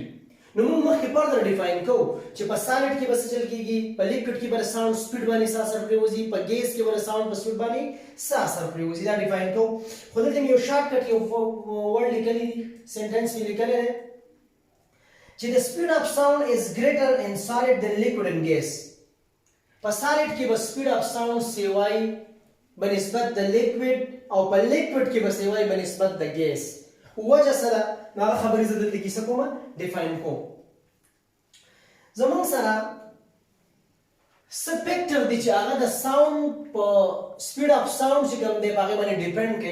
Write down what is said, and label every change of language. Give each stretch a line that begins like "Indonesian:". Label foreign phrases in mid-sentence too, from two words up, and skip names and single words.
Pashto: نو موږ مخکې
English: further define
Pashto: کوو چې په سالډ کې به څه چل کېږي، په لیکوډ کې به ساوند سپیډ باندې څه اثر پرېوځي، په ګیس کې به ساوند په سپیډ باندې څه اثر پرېوځي. دا ډیفاین کوو. خو دلته مې یو
English: short cut
Pashto: یو ورډ لیکلی دی، سینټنس مې لیکلی دی چې
English: the speed of sound is greater in solid than liquid and gas.
Pashto: په سالډ کې به
English: speed of sound
Pashto: سیوای بنسبت د لیکوډ او په لیکوډ کې به سیوای بنسبت د ګیس. وجه سره هغه خبرې زه دلته کې څه کومه ډیفاین کوم. زموږ سره څه فیکټر دی چې هغه د ساوند په
English: speed up sound
Pashto: چې کوم دی په هغې باندې ډیپینډ کوي.